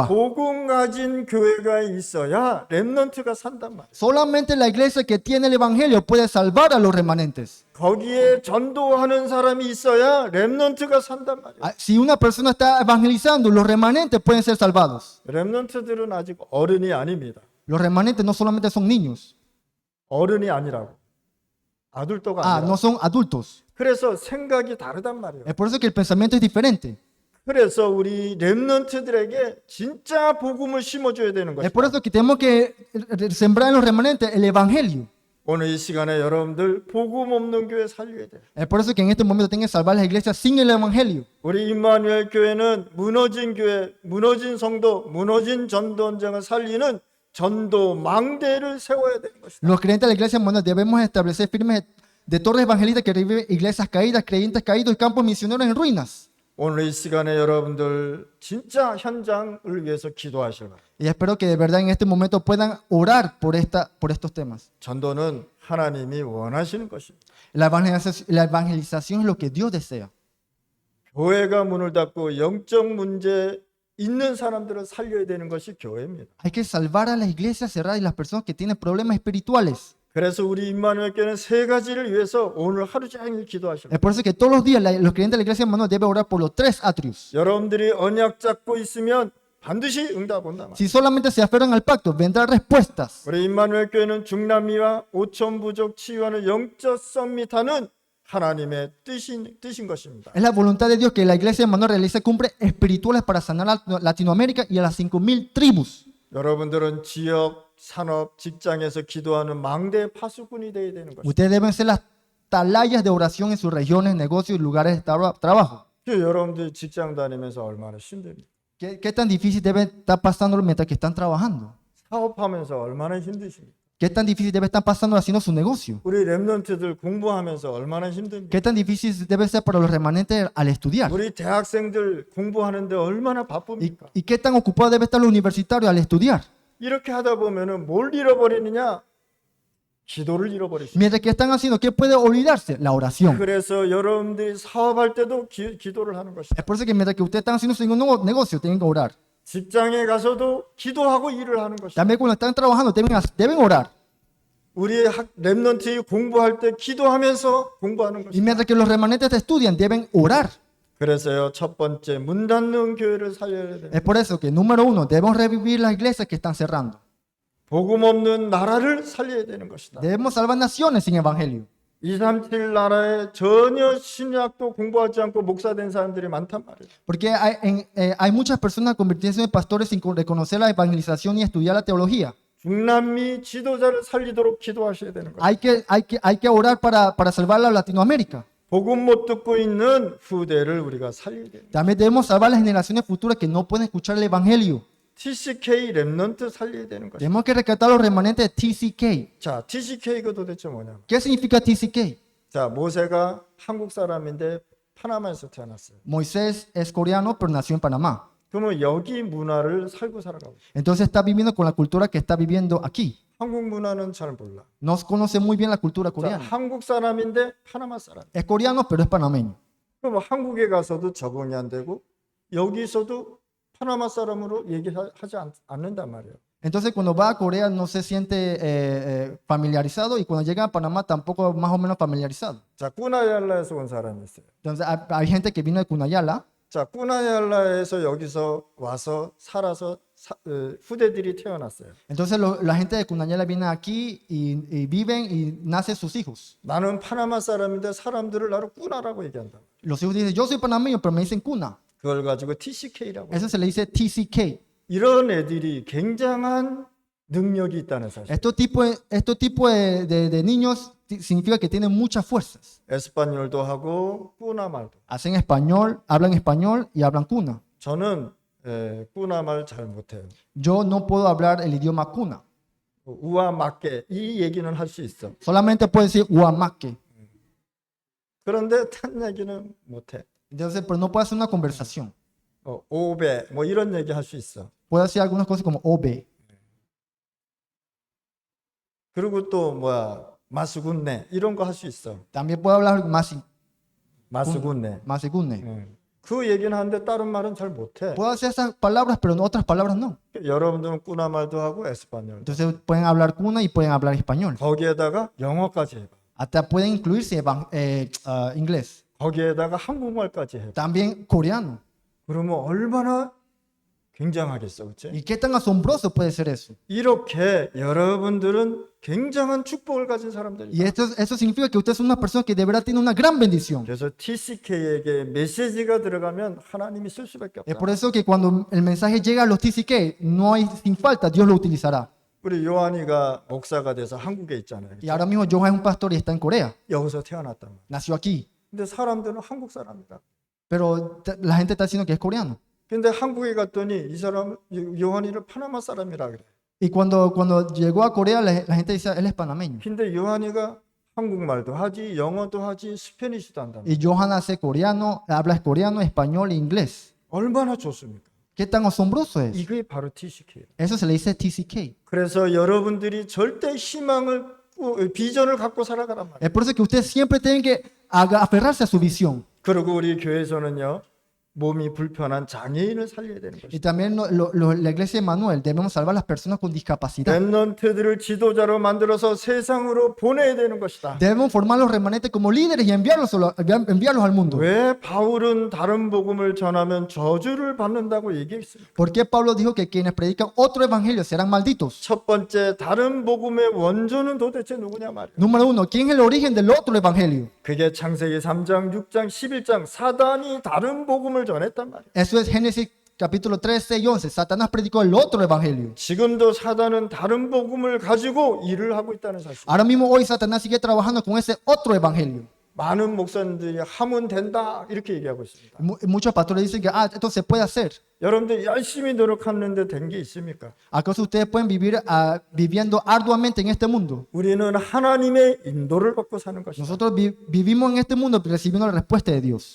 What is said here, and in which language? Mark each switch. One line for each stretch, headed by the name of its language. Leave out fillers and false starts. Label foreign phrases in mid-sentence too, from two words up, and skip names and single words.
Korean: 복음 가진 교회가 있어야 렘넌트가 산단 말이에요.
Spanish: Solamente la iglesia que tiene el evangelio puede salvar a los remanentes.
Korean: 거기에 전도하는 사람이 있어야 렘넌트가 산단 말이에요.
Spanish: Si una persona está evangelizando, los remanentes pueden ser salvados.
Korean: 렘넌트들은 아직 어른이 아닙니다.
Spanish: Los remanentes no solamente son niños.
Korean: 어른이 아니라고. 아들도가 아니라.
Spanish: No son adultos.
Korean: 그래서 생각이 다르단 말이에요.
Spanish: Es por eso que el pensamiento es diferente.
Korean: 그래서 우리 렘넌트들에게 진짜 복음을 심어줘야 되는
Spanish: Es por
Korean: 것이다.
Spanish: eso que tenemos que sembrar en los remanentes el evangelio.
Korean: 오늘 이 시간에 여러분들 복음 없는 교회 살려야 돼요.
Spanish: Es por eso que en este momento tienen que salvar las iglesias sin el evangelio.
Korean: 우리 임마누엘 교회는 무너진 교회, 무너진 성도, 무너진 전도원장을 살리는 전도 망대를 세워야 되는 것이다.
Spanish: Los creyentes de la iglesia moderna debemos establecer firmes de torres evangelistas que reviven iglesias caídas, creyentes caídos y campos misioneros en ruinas.
Korean: 오늘 이 시간에 여러분들 진짜 현장을 위해서 기도하셔라.
Spanish: Y espero que de verdad en este momento puedan orar por estos temas.
Korean: 전도는 하나님이 원하시는 것입니다.
Spanish: La evangelización es lo que Dios desea.
Korean: 교회가 문을 닫고 영적 문제 있는 사람들을 살려야 되는 것이 교회입니다.
Spanish: Hay que salvar a las iglesias cerradas y las personas que tienen problemas espirituales.
Korean: 그래서 우리 임마누엘 교회는 세 가지를 위해서 오늘 하루 종일 gido하십니다.
Spanish: Es por eso que todos los días los creyentes de la iglesia hermano deben orar por los tres atrios.
Korean: 여러분들이 언약 잡고 있으면 반드시 응답 온다.
Spanish: Si solamente se aferran al pacto, vendrán respuestas.
Korean: 우리 임마누엘 교회는 중남미와 오천 부족 치유하는 영적 썸밋하는 하나님의 뜻인 것입니다.
Spanish: Es la voluntad de Dios que la iglesia hermano realice cumbres espirituales para sanar a Latinoamérica y a las 5,000 tribus.
Korean: 여러분들은 지역, 산업, 직장에서 기도하는 망대 파수꾼이 되어야 되는 것입니다.
Spanish: Ustedes deben ser las atalayas de oración en sus regiones, negocios y lugares de trabajo.
Korean: 여러분들이 직장 다니면서 얼마나 힘듭니까?
Spanish: ¿Qué tan difícil debe estar pasando mientras que están trabajando?
Korean: 사업하면서 얼마나 힘드십니까?
Spanish: ¿Qué tan difícil debe estar pasando haciendo su negocio?
Korean: 우리 렘넌트들 공부하면서 얼마나 힘듭니까?
Spanish: ¿Qué tan difícil debe ser para los remanentes al estudiar?
Korean: 우리 대학생들 공부하는데 얼마나 바쁩니까?
Spanish: ¿Y qué tan ocupado debe estar los universitarios al estudiar?
Korean: 이렇게 하다 보면은 뭘 잃어버리느냐? 기도를 잃어버리십니다.
Spanish: Mientras que están haciendo, ¿qué puede olvidarse? La oración.
Korean: 그래서 여러분들이 사업할 때도 기도를 하는 것이다.
Spanish: Es por eso que mientras que ustedes están haciendo su negocio, tienen que orar.
Korean: 직장에 가서도 기도하고 일을 하는 것이다.
Spanish: También cuando están trabajando, deben orar.
Korean: 우리 렘넌트이 공부할 때 기도하면서 공부하는
Spanish: Y
Korean: 것이다.
Spanish: mientras que los remanentes estudian, deben orar.
Korean: 그래서요, 첫 번째 문 닫는 교회를 살려야 돼.
Spanish: Es por eso que, número uno, debemos revivir las iglesias que están cerrando.
Korean: 복음 없는 나라를 살려야 되는 것이다.
Spanish: Debemos salvar naciones sin evangelio.
Korean: 237 나라에 전혀 신약도 공부하지 않고 목사 된 사람들이 많단 말이에요.
Spanish: Porque hay muchas personas convirtiéndose en pastores sin reconocer la evangelización y estudiar la teología.
Korean: 중남미 지도자를 살리도록 기도하셔야 되는 거예요.
Spanish: Hay que orar para salvar a Latinoamérica.
Korean: 복음 못 듣고 있는 후대를 우리가 살려야 돼요.
Spanish: También debemos salvar las generaciones futuras que no pueden escuchar el evangelio.
Korean: TCK 렘넌트 살려야 되는 것이다.
Spanish: Tenemos que rescatar a los remanentes de TCK.
Korean: 자, TCK가 도대체 뭐냐면,
Spanish: ¿Qué significa TCK?
Korean: 자, 모세가 한국 사람인데 파나마에서 태어났어요.
Spanish: Moisés es coreano, pero nació en Panamá.
Korean: 그러면 여기 문화를 살고 살아가고 있어요.
Spanish: Entonces está viviendo con la cultura que está viviendo aquí.
Korean: 한국 문화는 잘 몰라.
Spanish: No conoce muy bien la cultura
Korean: 자,
Spanish: coreana.
Korean: 한국 사람인데 파나마 사람.
Spanish: Es coreano, pero es panameño.
Korean: 그럼 한국에 가서도 적응이 안 되고 여기서도 파나마 사람으로 얘기하지 않는단 말이에요.
Spanish: Entonces cuando va a Corea no se siente familiarizado y cuando llega a Panamá tampoco más o menos familiarizado.
Korean: 자, 꾸나얄라에서 온 사람이 있어요.
Spanish: Entonces hay gente que vino de Cunayala
Korean: 자, 꾸나얄라에서 여기서 와서 살아서 후대들이 태어났어요.
Spanish: Entonces la gente de Cunayala viene aquí y viven y nacen sus hijos.
Korean: 나는 파나마 사람인데 사람들을 나를 꾸나라고 얘기한다.
Spanish: Los hijos dicen, yo soy panameño, pero me dicen cuna.
Korean: 그걸 가지고 TCK라고.
Spanish: Eso se le dice TCK.
Korean: 이런 애들이 굉장한 능력이 있다는 사실.
Spanish: Estos tipos de niños significa que tienen muchas fuerzas.
Korean: 에스파뇰도 하고 꾸나 말도.
Spanish: Hacen español y hablan cuna.
Korean: 저는 꾸나 말 잘 못해요.
Spanish: Yo no puedo hablar el idioma cuna.
Korean: 우와 맞게 이 얘기는 할 수 있어.
Spanish: Solamente puedo decir huamaque.
Korean: 그런데 딴 얘기는 못해.
Spanish: Entonces, pero no puedo hacer una conversación.
Korean: 오베 뭐 이런 얘기 할 수 있어.
Spanish: Puedo decir algunas cosas como obe.
Korean: 그리고 또 마수군네 이런 거 할 수 있어.
Spanish: También puedo hablar
Korean: 마수군네.
Spanish: masigune.
Korean: 그 얘기는 하는데 다른 말은 잘 못해.
Spanish: Puedo hacer esas palabras, pero otras palabras no.
Korean: 여러분들은 꾸나 말도 하고 에스파뇰.
Spanish: Entonces pueden hablar cuna y pueden hablar español.
Korean: 거기에다가 영어까지 해봐.
Spanish: Hasta pueden incluirse inglés.
Korean: 거기에다가 한국말까지 해봐.
Spanish: También coreano.
Korean: 그러면 얼마나 굉장하겠어, 그렇지?
Spanish: ¿Y qué tan asombroso puede ser eso?
Korean: 이렇게 여러분들은 굉장한 축복을 가진
Spanish: Y
Korean: 사람들이다.
Spanish: eso significa que usted es una persona que de verdad tiene una gran bendición.
Korean: 그래서 TCK에게 메시지가 들어가면 하나님이 쓸 수밖에
Spanish: Es
Korean: 없다.
Spanish: por eso que cuando el mensaje llega a los TCK, no hay sin falta, Dios lo utilizará.
Korean: 우리 요한이가 목사가 돼서 한국에 있잖아요.
Spanish: Y ahora mismo Johan es un pastor y está en Corea.
Korean: 여기서 태어났단 말이야.
Spanish: Nació aquí.
Korean: 근데 사람들은 한국 사람이다.
Spanish: Pero la gente está diciendo que es coreano.
Korean: 근데 한국에 갔더니 이 사람 요한이를 파나마 사람이라 그래.
Spanish: Y cuando llegó a Corea, la gente dice, él es panameño.
Korean: 근데 요한이가 한국말도 하지, 영어도 하지, 스페니쉬도 한다.
Spanish: Y Johan hace coreano, habla coreano, español e inglés.
Korean: 얼마나 좋습니까?
Spanish: ¿Qué tan asombroso es?
Korean: 이게 바로 TCK예요.
Spanish: Eso se le dice TCK.
Korean: 그래서 여러분들이 절대 희망을 비전을 갖고 살아가란 말이에요.
Spanish: Es por eso que ustedes siempre tienen que aferrarse a su visión.
Korean: 그리고 우리 교회에서는요. 몸이 불편한 장애인을 살려야 되는
Spanish: Y
Korean: 것이죠.
Spanish: también la iglesia de Manuel debemos salvar a las personas con discapacidad.
Korean: 렘넌트들을 지도자로 만들어서 세상으로 보내야 되는 것이다.
Spanish: Debemos formar los remanentes como líderes y enviarlos al mundo.
Korean: 왜 바울은 다른 복음을 전하면 저주를 받는다고 얘기했습니까?
Spanish: ¿Por qué Pablo dijo que quienes predican otro evangelio serán malditos?
Korean: 첫 번째 다른 복음의 원조는 도대체 누구냐 말이에요.
Spanish: Número uno, ¿quién es el origen del otro evangelio?
Korean: 그게 창세기 3장, 6장, 11장 사단이 다른 복음을 전했단 말이에요.
Spanish: Eso es Génesis capítulo 13 y 11. Satanás predicó el otro evangelio.
Korean: 지금도 사단은 다른 복음을 가지고 일을 하고 있다는 사실.
Spanish: Ahora mismo hoy Satanás sigue trabajando con ese otro evangelio.
Korean: 많은 목사님들이 하면 된다 이렇게 얘기하고 있습니다.
Spanish: Muchos pastores dicen que esto se puede hacer.
Korean: 여러분들 열심히 노력하는데 된 게 있습니까?
Spanish: ¿Acaso ustedes pueden vivir viviendo arduamente en este mundo?
Korean: 우리는 하나님의 인도를 받고 사는 것이다.
Spanish: Nosotros vivimos en este mundo recibiendo la respuesta de Dios.